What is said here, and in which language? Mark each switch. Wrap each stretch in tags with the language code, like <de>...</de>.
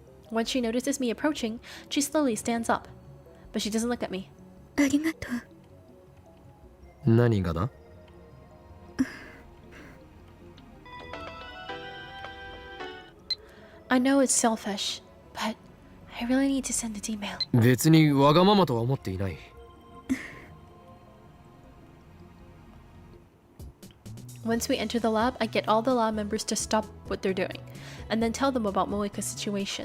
<en>When she notices me approaching, she slowly stands up. But she doesn't look at me.</en> <ja>ありがとう。何がだ。</ja> <en>I know it's selfish, but I really need to send an email.</en> <ja>別にわがままとは思っていない。</ja> <en>Once we enter the lab, I get all the lab members to stop what they're doing, and then tell them about Moika's situation.</en>